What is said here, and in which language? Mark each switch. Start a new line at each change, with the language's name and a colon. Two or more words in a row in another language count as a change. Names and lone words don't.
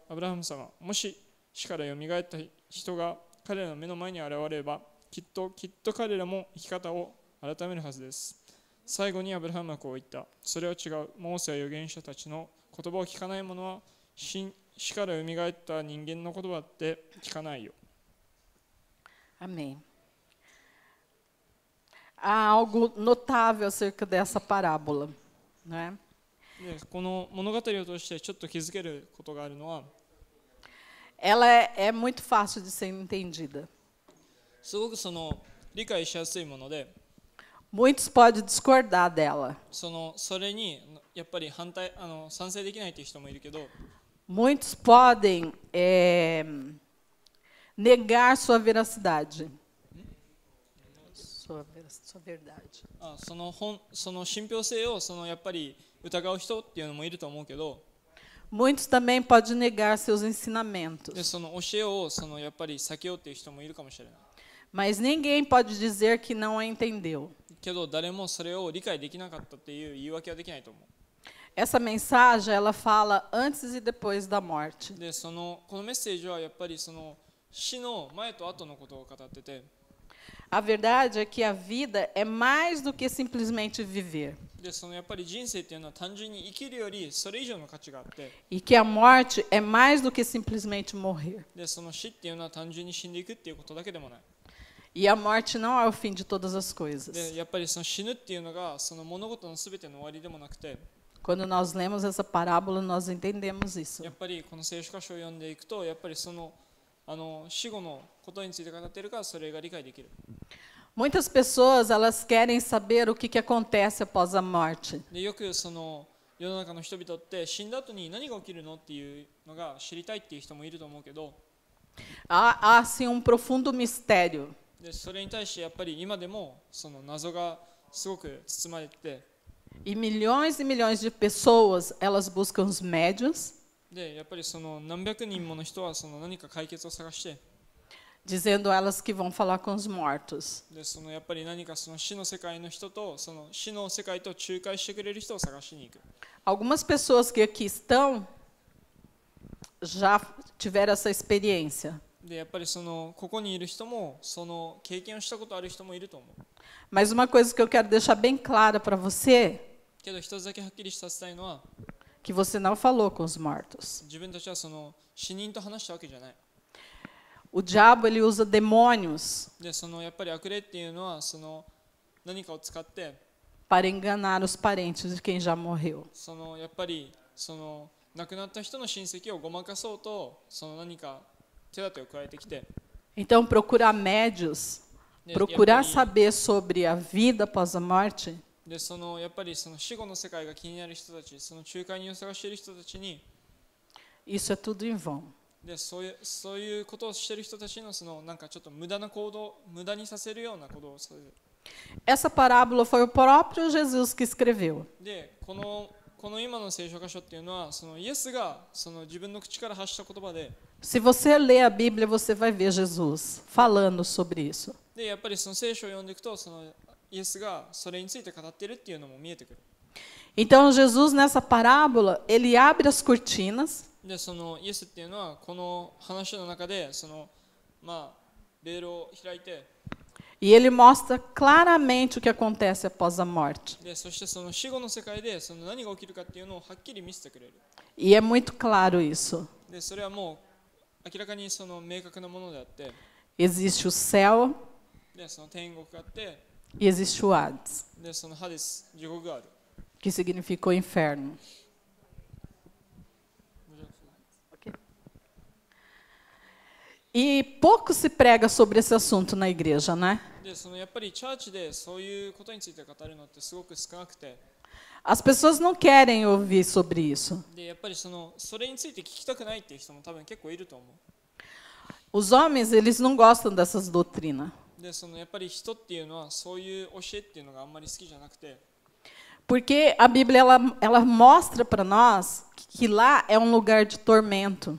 Japanese: アブラハム様、もし死からよみがえった人が彼らの目の前に現れれば、きっと彼らも生き方を改めるはずです。最後にアブラハムはこう言った。それは違う。モーセや預言者たちの言葉を聞かない者は死からよみがえった人間の言葉って聞かないよ。
Portuguese: Amém. Há algo notável acerca dessa parábola, né?
Japanese: でこの物語を通してちょっと気づけることがあるのは、
Portuguese: Ela é muito fácil de ser entendida.
Japanese: すごく理解しやすいもので、
Portuguese: Muitos podem discordar dela.
Japanese: それにやっぱり賛成できないという人もいるけど、
Portuguese: Muitos podem negar sua veracidade. Sua verdade.
Japanese: その信憑性をやっぱり疑う人っていうのもいると思うけど、
Portuguese: Muitos também podem negar seus
Japanese: で
Portuguese: ensinamentos.
Japanese: その教えをやっぱり避けようっていう人もいるかもしれない。
Portuguese: Mas ninguém pode dizer que não a entendeu.
Japanese: けど誰もそれを理解できなかったっていう言い訳はできないと思う。
Portuguese: Essa mensagem, ela fala antes e depois da morte.
Japanese: でこのメッセージはやっぱり死の前と後のことを語ってて、
Portuguese: A verdade é que a vida é mais do que simplesmente viver.
Japanese: でやっぱり人生っていうのは単純に生きるよりそれ以上の価値があって、
Portuguese: E que a morte é mais do que simplesmente morrer.
Japanese: で死っていうのは単純に死んでいくっていうことだけでもない。
Portuguese: E a morte não é o fim de todas as coisas.
Japanese: でやっぱり死ぬっていうのが物事のすべての終わりでもなくて、
Portuguese: Quando nós lemos essa parábola, nós entendemos isso.
Japanese: やっぱりこの聖書箇所を読んでいくと、やっぱり死後のことについて語っているからそれが理解できる。
Portuguese: Muitas pessoas, elas querem saber o que acontece após a morte.
Japanese: でよく世の中の人々って死んだ後に何が起きるのっていうのが知りたいっていう人もいると思うけど、
Portuguese: Há assim, um profundo mistério.
Japanese: でそれに対してやっぱり今でも謎がすごく包まれてて、
Portuguese: E milhões de pessoas, elas buscam os médiuns,
Japanese: でやっぱり何百人もの人は何か解決を探して、
Portuguese: dizendo elas que vão falar com os mortos.
Japanese: でやっぱり何か死の世界の人と死の世界と仲介してくれる人を探しに行く。
Portuguese: Algumas pessoas que aqui estão já tiveram essa experiência.
Japanese: でやっぱりここにいる人も経験をしたことある人もいると思う。
Portuguese: Mas uma coisa que eu quero deixar bem clara para você,
Japanese: けど一つだけはっきりさせたいのは、
Portuguese: que você não falou com os mortos.
Japanese: 自分たちは死人と話したわけじゃない。
Portuguese: O diabo, ele usa demônios
Japanese: でやっぱり悪霊っていうのは何かを使って
Portuguese: para enganar os parentes de quem já morreu.
Japanese: やっぱり亡くなった人の親戚をごまかそうと何か手立てを加えてきて、
Portuguese: Então, procurar médios, procurar saber sobre a vida após a morte,
Japanese: でやっぱり死後の世界が気になる人たち、仲介人を探している人たちに、
Portuguese: isso é tudo em vão.
Japanese: でそういうことをしている人たちのなんかちょっと無駄な行動、無駄にさせるような行動をする。
Portuguese: Essa parábola foi o próprio Jesus que escreveu.
Japanese: で、この今の聖書箇所っていうのは、イエスが自分の口から発した言葉で、
Portuguese: Se você ler a Bíblia, você vai ver Jesus falando sobre isso.
Japanese: で、やっぱりその聖書を読んでいくと、イエスがそれについて語っているっていうのも見えてくる。
Portuguese: Então, Jesus, nessa parábola, ele abre as cortinas.
Japanese: で、イエスっていうのは、この話の中で、ベールを開いて、
Portuguese: E ele mostra claramente o que acontece após a morte.
Japanese: で、そしてその死後の世界で何が起きるかっていうのをはっきり見せてくれる。
Portuguese: E é muito claro isso.
Japanese: で、それはもう明らかに明確なものであって、
Portuguese: Existe o céu
Japanese: で、天国があって、
Portuguese: e existe o Hades,
Japanese: で、ハデス、地獄がある。
Portuguese: que significa o inferno. E pouco se prega sobre esse assunto na igreja, né?
Japanese: で、やっぱりチャーチでそういうことについて語るのってすごく少なくて、
Portuguese: As pessoas não querem ouvir sobre isso.
Japanese: で、やっぱりそれについて聞きたくないっていう人も多分結構いると思う。
Portuguese: Os homens, eles não gostam dessas doutrinas.
Japanese: で、やっぱり人っていうのはそういう教えっていうのがあんまり好きじゃなくて、
Portuguese: Porque a Bíblia ela mostra para nós que lá é um lugar de tormento.